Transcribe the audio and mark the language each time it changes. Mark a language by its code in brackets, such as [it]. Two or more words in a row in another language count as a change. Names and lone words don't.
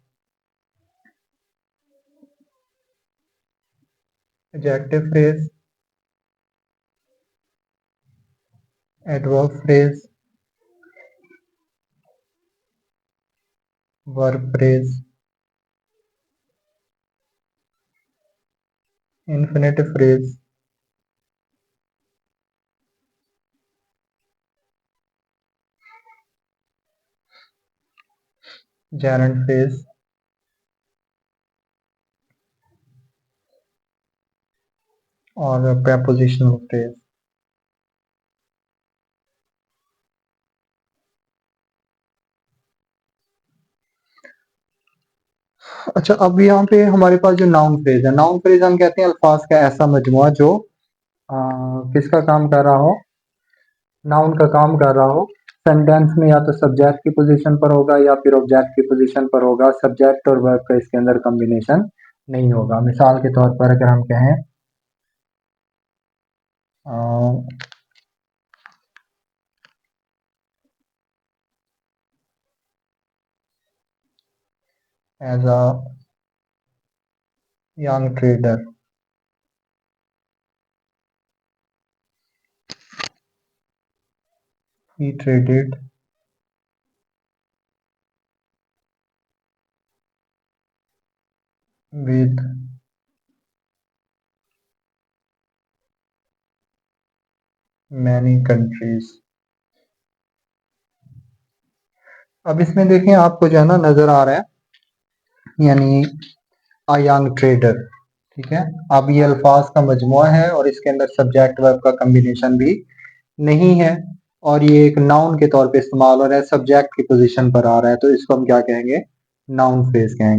[en] adjective phrase, adverb phrase, verb phrase, infinitive phrase, gerund phrase, और prepositional phrase। [ur] اچھا، اب یہاں پہ ہمارے پاس جو [en] noun phrase [ur] ہے, [en] noun phrase [ur] ہم کہتے ہیں الفاظ کا ایسا مجموعہ جو کس کا کام کر رہا ہو، ناؤن کا کام کر رہا ہو. سینٹینس میں یا تو سبجیکٹ کی پوزیشن پر ہوگا یا پھر آبجیکٹ کی پوزیشن پر ہوگا. سبجیکٹ اور ورب کا اس کے اندر کمبینیشن نہیں ہوگا. مثال کے طور پر اگر ہم کہیں [en] as a young trader, he traded with many countries। [ur] اب اس میں دیکھیں، آپ کو جو ہے نا نظر آ رہا ہے، یعنی [en] a young trader. [ur] ٹھیک ہے، اب یہ الفاظ کا مجموعہ ہے اور اس کے اندر [en] subject verb [ur] کا کمبینیشن بھی نہیں ہے، اور یہ ایک ناؤن کے طور پہ استعمال ہو رہا ہے، سبجیکٹ کی پوزیشن پر آ رہا ہے، تو اس کو ہم کیا کہیں گے, [en] noun phrase [ur] کہیں گے.